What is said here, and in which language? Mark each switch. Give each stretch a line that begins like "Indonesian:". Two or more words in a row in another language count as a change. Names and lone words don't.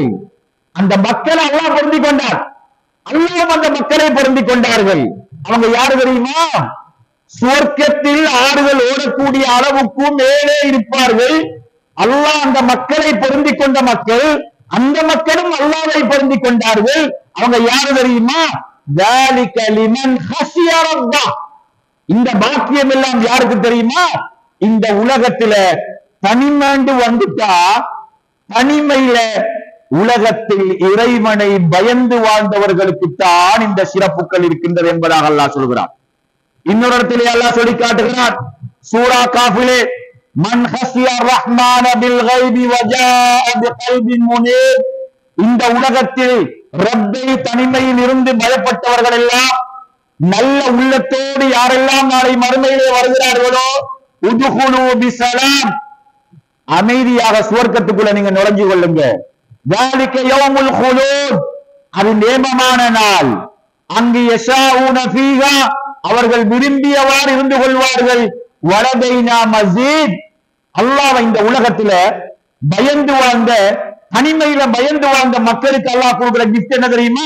Tamil: அந்த மக்களை அல்லாஹ் பொருந்திக் கொண்டார், அல்லாஹ்வும் அந்த மக்களை பொருந்திக் கொண்டார்கள். அவங்க யாரு தெரியுமா? சுவர்க்கத்தில் ஆறுகள் ஓடக்கூடிய அளவுக்கு மேலே இருப்பார்கள். அல்லாஹ் அந்த மக்களை பொருந்திக் கொண்ட மக்கள், அந்த மக்களும் அல்லாஹ்வை பொருந்திக் கொண்டார்கள். அவங்க யாரு தெரியுமா?
Arabic: ذَلِكَ لِمَنْ خَشِيَ رَبَّهُ.
Tamil: இந்த பாக்கியம் எல்லாம் யாருக்கு தெரியுமா? இந்த உலகத்துல தனிமேண்டு வந்துட்டா, தனிமையில உலகத்தில் இறைவனை பயந்து வாழ்ந்தவர்களுக்குத்தான் இந்த சிறப்புகள் இருக்கின்றது என்பதாக அல்லாஹ் சொல்கிறார். இன்னொரு இடத்திலே அல்லாஹ் சொல்லி காட்டுகிறார், சூரா காஃபிலே,
Arabic: من خشي الرحمن بالغيب وجاء بقلب منيب.
Tamil: இந்த உலகத்தில் ரப்பை தனிமையில் இருந்து பயப்பட்டவர்கள் எல்லாம், நல்ல உள்ளத்தோடு யாரெல்லாம் நாளை மறுமையிலே வருகிறார்களோ,
Arabic: ادخلوها بسلام,
Tamil: அமைதியாக சுவர்க்கத்துக்குள்ள நீங்க நுழைஞ்சு கொள்ளுங்க.
Arabic: ذَلِكَ يَوْمُ الْخُلُودِ.
Tamil: அது நேமமான நாள். அங்கு
Arabic: يشاءون فيها,
Tamil: அவர்கள் விரும்பியவாறு இருந்து கொள்வார்கள்.
Arabic: ولدينا مزيد.
Tamil: அல்லாஹ் இந்த உலகத்துல பயந்து வாழ்ந்த, தனிமையில பயந்து வாழ்ந்த மக்களுக்கு அல்லாஹ் கொடுக்கிற கிஃப்ட் என்ன தெரியுமா?